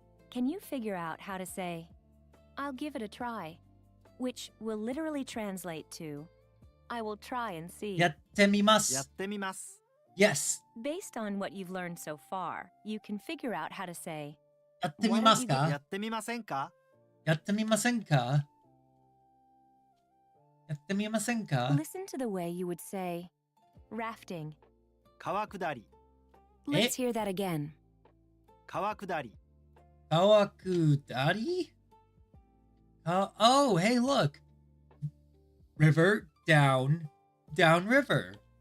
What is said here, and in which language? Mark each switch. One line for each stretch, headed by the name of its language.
English: Can you figure out how to say I'll give it a try, which will literally translate to I will try and see.
Japanese: やってみまやっす。てみます。
English: Yes. Based on what you've learned so far, you can figure out how to say
Japanese: やってみますやかってみませんか？やってみませんかやってみませんか
English: Listen to the way you would say rafting.
Japanese: 川下り。
English: Let's hear that again.
Japanese: 川下り。川下り
English: Oh, hey, look. River, down, down river.